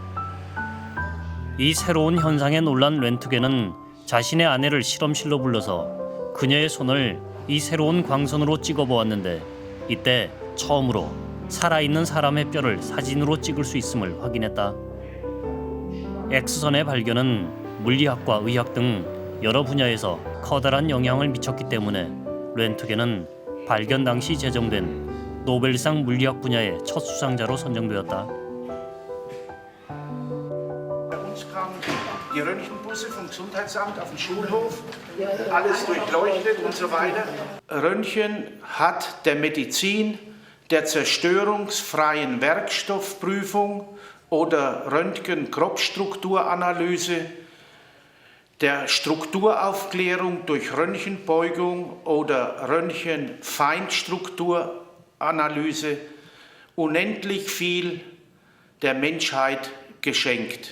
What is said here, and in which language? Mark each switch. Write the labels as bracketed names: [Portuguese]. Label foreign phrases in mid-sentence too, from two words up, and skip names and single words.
[Korean] 이 새로운 현상에 놀란 렌투겐은 자신의 아내를 실험실로 불러서 그녀의 손을 이 새로운 광선으로 찍어보았는데, 이때 처음으로 살아있는 사람의 뼈를 사진으로 찍을 수 있음을 확인했다. X선의 발견은 물리학과 의학 등 여러 분야에서 커다란 영향을 미쳤기 때문에 렌투겐은 발견 당시 제정된 노벨상 물리학 분야의 첫 수상자로 선정되었다. [German] Bei uns kamen die Röntgenbusse vom Gesundheitsamt auf den Schulhof, alles durchleuchtet und so weiter. Röntgen hat der Medizin, der zerstörungsfreien Werkstoffprüfung oder Röntgen-Kropfstrukturanalyse, der Strukturaufklärung durch Röntgenbeugung oder Röntgen-Feinstrukturanalyse unendlich viel der Menschheit geschenkt.